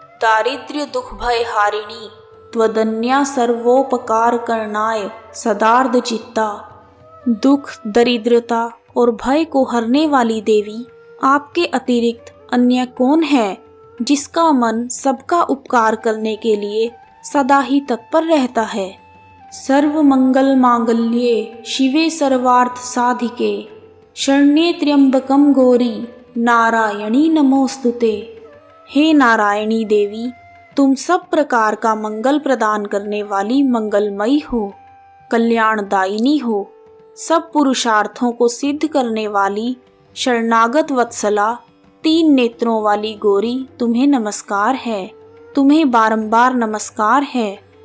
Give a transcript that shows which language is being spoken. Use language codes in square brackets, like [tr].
[sa] दारिद्र्य दुख भय हारिणी त्वदन्या सर्वोपकार करनाय सदार्ध चित्ता। [hi] दुख, दरिद्रता और भय को हरने वाली देवी, आपके अतिरिक्त अन्य कौन है जिसका मन सबका उपकार करने के लिए सदा ही तत्पर रहता है। [sa] सर्व मंगल मांगल्ये शिवे सर्वार्थ साधिके शरण्ये त्र्यंबकम गौरी नारायणी नमोस्तुते। [hi] हे नारायणी देवी, तुम सब प्रकार का मंगल प्रदान करने वाली मंगलमयी हो, कल्याणदायिनी हो। सब पुरुषार्थों को सिद्ध करने वाली शरणागत वत्सला, 3 नेत्रों वाली गौरी, तुम्हें नमस्कार है, तुम्हें बारंबार नमस्कार है।